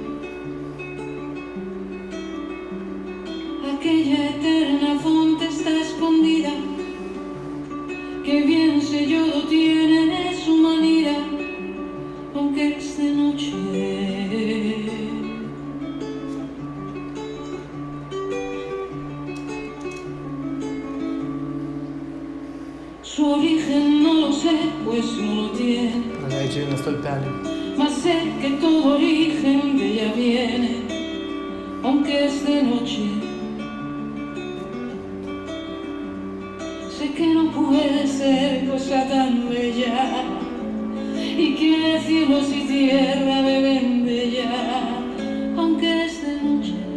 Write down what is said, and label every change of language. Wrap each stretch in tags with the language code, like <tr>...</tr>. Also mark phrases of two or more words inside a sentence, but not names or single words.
<es>Aquella eterna fonte está escondida, que bien sellado tiene su manera, aunque es de noche. Su origen no lo sé, pues no lo tiene.</es> <lt>Praleidžiu į stulpelį.</lt> <es>Mas sé que todo origen de ella viene, aunque es de noche. Sé que no puede ser cosa tan bella, y que cielos y tierra beben de ella, aunque es de noche.</es>